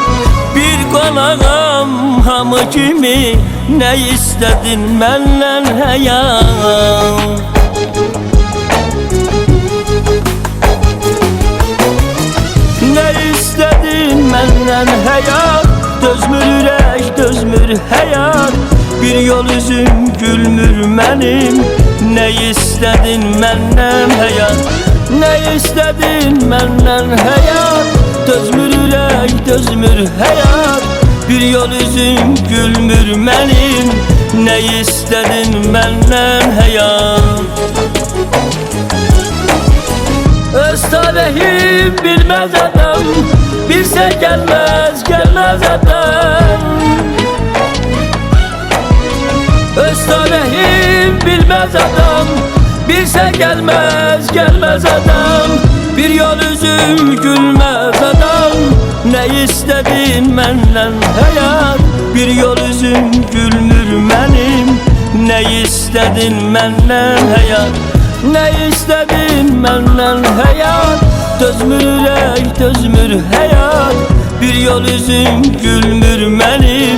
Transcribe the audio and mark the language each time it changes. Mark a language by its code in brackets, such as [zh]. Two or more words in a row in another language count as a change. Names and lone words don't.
[tr] Bir konağım hamı kimi, ne istedin menden hayat? Ne istedin menden hayat? [az] Dözmür ürək, dözmür həyat. Bir yol üzüm gülmür mənim. [tr] Ne istedin menden hayat? Ne istedin menden hayat? [az] Dözmür ürək, dözmür həyat. Bir yol üzüm gülmür mənim. [tr] Ne istedin menden hayat? Öz talihim bilmez adam, bilse gelmez, gelmez adam. Öz talihim bilmez adam, bilse gelmez, gelmez adam. Bir yol üzüm gülmez adam. Ne istedin menden hayat? [az] Bir yol üzüm gülmür mənim. [tr] Ne istedin menden hayat? Ne istedin menden hayat? [az] Dözmür ürək, dözmür həyat. Bir yol üzüm gülmür mənim.